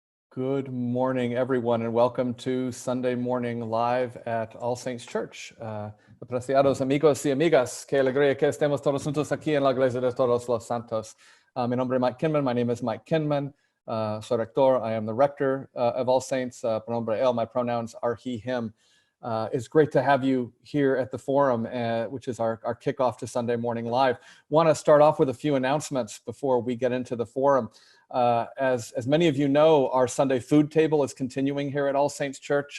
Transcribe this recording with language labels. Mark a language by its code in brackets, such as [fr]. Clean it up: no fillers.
[en] Good morning, everyone, and welcome to Sunday Morning Live at All Saints Church. [es] Apreciados amigos y amigas, qué alegría que estemos todos juntos aquí en la Iglesia de Todos los Santos. Mi nombre es Mike Kinman. [en] My name is Mike Kinman. [es] Soy Rector. [en] I am the Rector of All Saints. [es] Pronombre él. [en] My pronouns are he, him. It's great to have you here at the forum, which is our kickoff to Sunday Morning Live. Want to start off with a few announcements before we get into the forum. As many of you know, our Sunday food table is continuing here at All Saints Church.